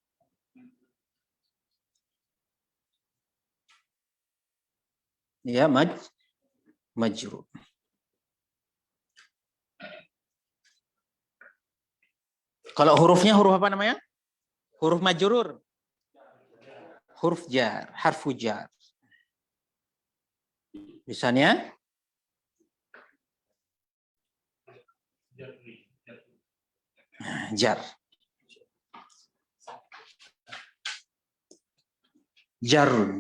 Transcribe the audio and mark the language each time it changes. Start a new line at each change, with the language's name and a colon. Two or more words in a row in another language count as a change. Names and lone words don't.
Banjar: Ya, majrur. Kalau hurufnya huruf apa namanya? Huruf majrur. Huruf jar,
Arabic: حرف جر.
Banjar: Misalnya jar. Jarun.